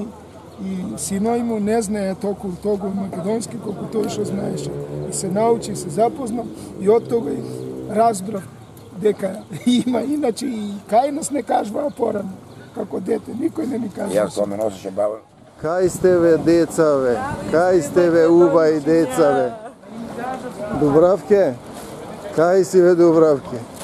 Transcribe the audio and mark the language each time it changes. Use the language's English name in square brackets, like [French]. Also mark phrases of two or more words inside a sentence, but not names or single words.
[Macedonian] И синој му не знае толку македонски колку тој што знаеше. И се научи, се запозна и од тога и разбрав дека има, иначе и кај нас не кажуваа порано, како дете, никој не ми кажува. Јас тоа ме носеше баба. Кај сте ве, децаве? Кај сте ве, увај, децаве? Дубравке? Кај си ве, Дубравке?